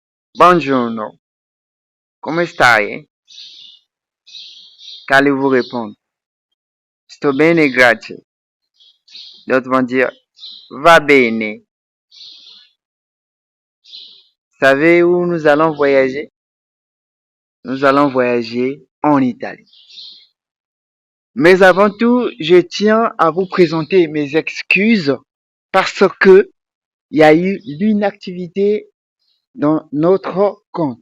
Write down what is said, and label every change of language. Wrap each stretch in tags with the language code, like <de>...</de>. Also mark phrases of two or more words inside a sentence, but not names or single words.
<it>Buongiorno, come stai?</it> <fr>Qu'allez-vous répondre?</fr> <it>Sto bene, grazie.</it> <fr>D'autres vont dire</fr> <it>va bene.</it> <fr>Savez où nous allons voyager? Nous allons voyager en Italie. Mais avant tout, je tiens à vous présenter mes excuses parce que il y a eu l'inactivité dans notre compte.</fr>